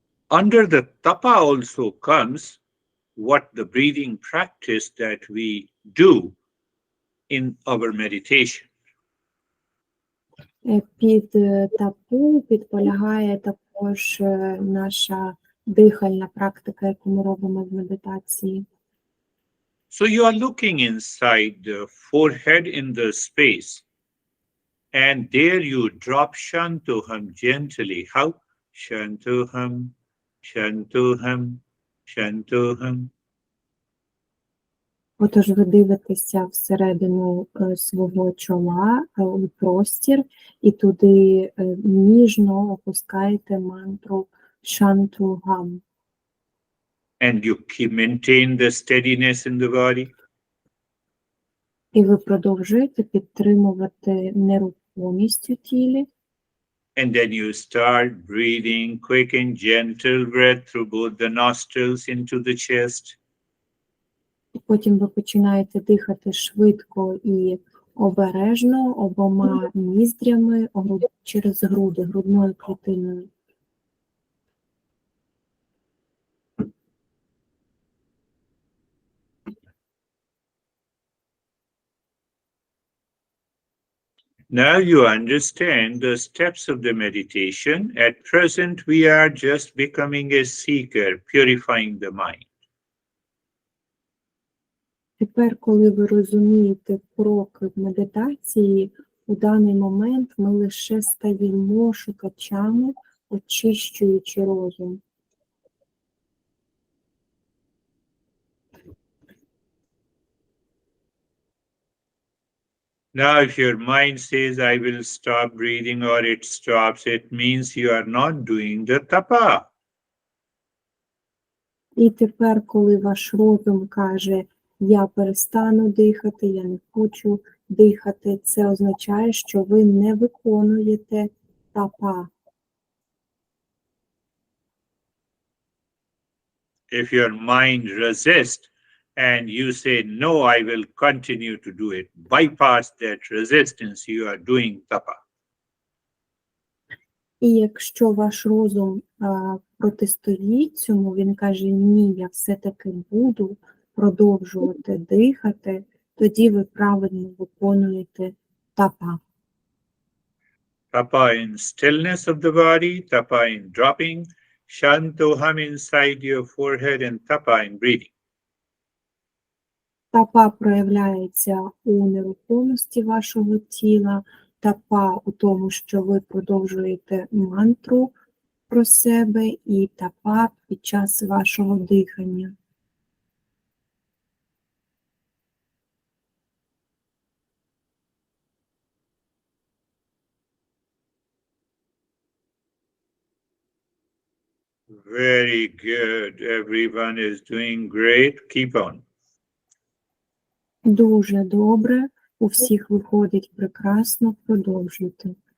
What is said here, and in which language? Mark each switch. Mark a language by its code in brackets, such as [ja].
[en] Under the tapa also comes what the breathing practice that we do in our meditation. [uk] Під тапу підполягає також наша дихальна практика, яку ми робимо в медитації. [en] So you are looking inside the forehead in the space, and there you drop Shantoham gently. How? Shantoham, Shantoham, Shantoham. [uk] Отож, ви дивитеся всередину свого чола, у простір, і туди ніжно опускаєте мантру Шантугам. [en] And you maintain the steadiness in the body. [uk] І ви продовжуєте підтримувати нерухомість у тілі. [en] And then you start breathing quick and gentle breath through both the nostrils into the chest. [uk] Потім ви починаєте дихати швидко і обережно обома ніздрями через груди, грудною клітиною. [en] Now you understand the steps of the meditation. At present, we are just becoming a seeker, purifying the mind. [uk] Тепер, коли ви розумієте кроки в медитації, у даний момент ми лише стаємо шукачами, очищуючи розум. [en] Now, if your mind says, I will stop breathing, or it stops, it means you are not doing the tapa. [uk] І тепер, коли ваш розум каже, я перестану дихати, я не хочу дихати, це означає, що ви не виконуєте тапа. [en] If your mind resists and you say, no, I will continue to do it, bypass that resistance, you are doing tapa. [uk] І якщо ваш розум протистоїть цьому, він каже, ні, я все-таки буду продовжувати дихати, тоді ви правильно виконуєте тапа. [en] Tapa in stillness of the body, tapa in dropping, shanto hum inside your forehead, and tapa in breathing. [uk] Тапа проявляється у нерухомості вашого тіла, тапа у тому, що ви продовжуєте мантру про себе, і тапа під час вашого дихання. [en] Very good. Everyone is doing great. Keep on. [uk] Дуже добре, у всіх виходить прекрасно, продовжуйте.